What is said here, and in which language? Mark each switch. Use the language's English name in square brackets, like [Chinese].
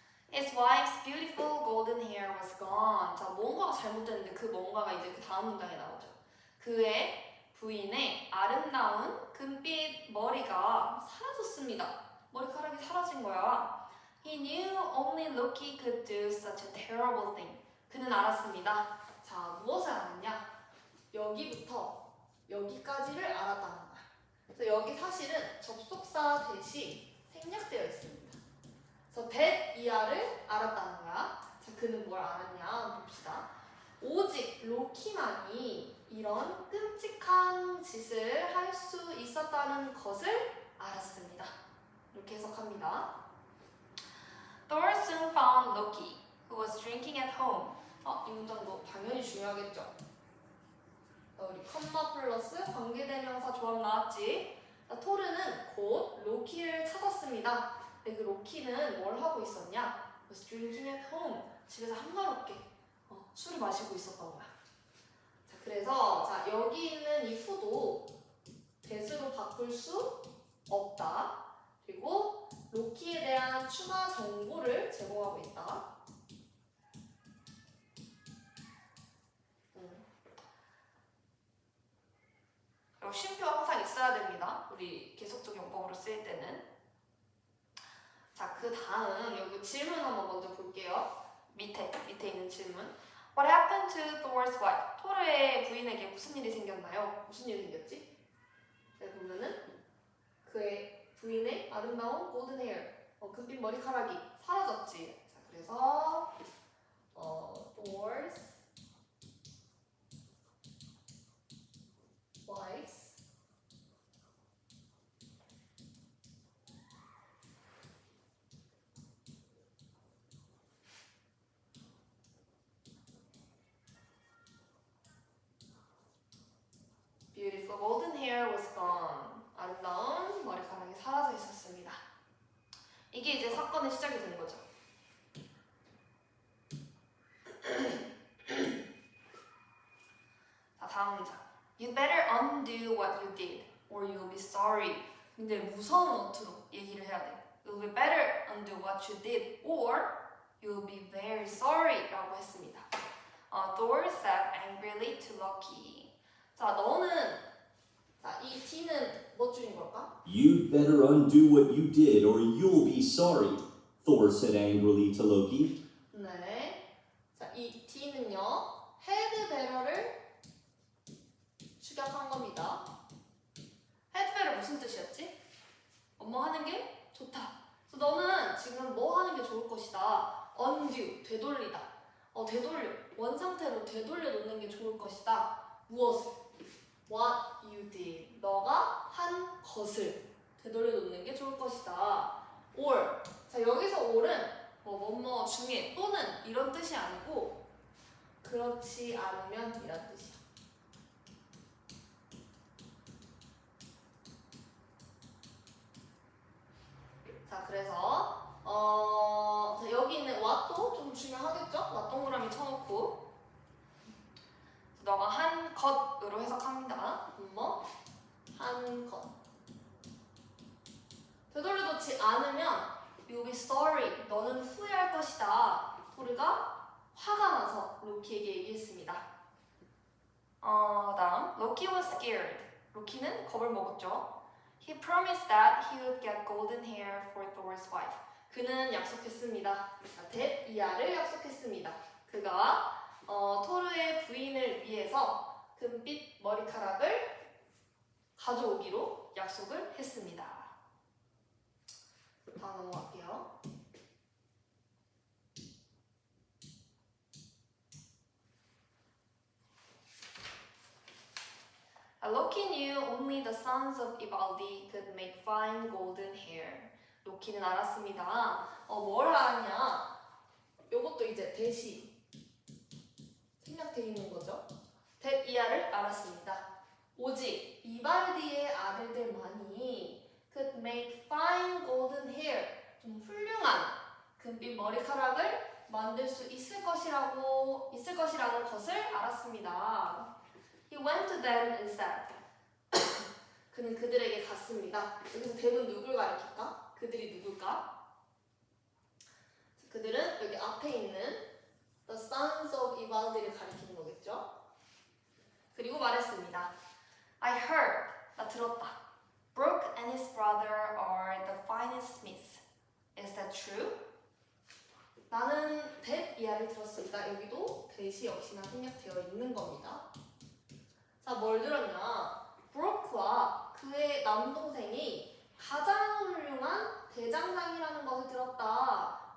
[English] His wife's beautiful golden hair was gone. [Korean] 자, 뭔가가 잘못됐는데 그 뭔가가 이제 그 다음 문장에 나오죠. 그의 부인의 아름다운 금빛 머리가 사라졌습니다. 머리카락이 사라진 거야. [English] He knew only Loki could do such a terrible thing. [Korean] 그는 알았습니다. 자, 무엇을 알았냐? 여기부터 여기까지를 알았다는 거야. 그래서 여기 사실은 접속사 대신 생략되어 있습니다. 그래서 that 이하를 알았다는 거야. 자, 그는 뭘 알았냐 봅시다. 오직 로키만이 이런 끔찍한 짓을 할 수 있었다는 것을 알았습니다. 이렇게 해석합니다. [English] Thor soon found Loki, who was drinking at home. [Korean] 이 문장도 당연히 중요하겠죠. 우리 컴마 플러스 관계대명사 조합 나왔지? 토르는 곧 로키를 찾았습니다. 근데 그 로키는 뭘 하고 있었냐? [English] was drinking at home. [Korean] 집에서 한가롭게 술을 마시고 있었던 거야. 자, 그래서 자, 여기 있는 이 후도 대수로 바꿀 수 없다. 그리고 로키에 대한 추가 정보를 제공하고 있다. 그리고 쉼표 항상 있어야 됩니다. 우리 계속적 용법으로 쓰일 때는. 자, 그 다음 여기 질문 한번 먼저 볼게요. 밑에 있는 질문. [English] What happened to Thor's wife? [Korean] 토르의 부인에게 무슨 일이 생겼나요? 무슨 일이 생겼지? 네, 보면은 그의 부인의 아름다운 골든 헤어, 금빛 머리카락이 사라졌지. 자, 그래서 [English] Thor's wife's beautiful golden hair was gone. [Korean] 아름다운 머리카락이 사라져 있었습니다. 이게 이제 사건의 시작이 된 거죠. 자, 다음 문장. [English] You better undo what you did, or you'll be sorry. [Korean] 근데 무서운 어투로 얘기를 해야 돼. [English] You'll be better undo what you did, or you'll be very sorry [Korean] 라고 했습니다. [English] Thor said angrily to Loki. [Korean] 자, 너는 자, 이 D는 뭐 줄인 걸까? [English] You'd better undo what you did or you'll be sorry, Thor said angrily to Loki. [Korean] 네. 자, 이 D는요. 헤드 베러를 축약한 겁니다. 헤드 베러 무슨 뜻이었지? 엄마 하는 게 좋다. 그래서 너는 지금 뭐 하는 게 좋을 것이다. undo, 되돌리다. 되돌려. 원상태로 되돌려 놓는 게 좋을 것이다. 무엇을? [English] What you did. [Korean] 너가 한 것을 되돌려 놓는 게 좋을 것이다. [English] or. [Korean] 자, 여기서 or은 뭐뭐 중에 또는 이런 뜻이 아니고 그렇지 않으면 이란 뜻이야. 자, 그래서 자, 여기 있는 what도 좀 중요하겠죠? what 동그라미 쳐놓고 너가 한 것으로 해석합니다. 한 것. 되돌려놓지 않으면 [English] you'll be sorry. [Korean] 너는 후회할 것이다. 토르가 화가 나서 로키에게 얘기했습니다. 다음 로키 [English] was scared. [Korean] 로키는 겁을 먹었죠. [English] He promised that he would get golden hair for Thor's wife. [Korean] 그는 약속했습니다. 데이아를 약속했습니다. 그가 토르의 부인을 위해서 금빛 머리카락을 가져오기로 약속을 했습니다. 다음 넘어갈게요. [English] Loki knew only the sons of Ivaldi could make fine golden hair. [Korean] 로키는 알았습니다. 뭘 알았냐? 요것도 이제 대시 생략되어 있는 거죠. 데이아를 알았습니다. 오직 이발디의 아들들만이 [English] could make fine golden hair, [Korean] 좀 훌륭한 금빛 머리카락을 만들 수 있을 것이라는 것을 알았습니다. [English] He went to them and said. [Korean] 그는 그들에게 갔습니다. 여기서 them은 누굴 가리킬까? 그들이 누굴까? 그들은 여기 앞에 있는 [English] the sons of Ivaldi [Korean] 를 가리키는 거겠죠. 그리고 말했습니다. [English] I heard, [Korean] 나 들었다. [English] Brooke and his brother are the finest smiths. Is that true? [Korean] 나는 데이아를 들었습니다. 여기도 대시 역시나 생략되어 있는 겁니다. 자, 뭘 들었냐? 브로크와 그의 남동생이 가장 훌륭한 대장장이라는 것을 들었다.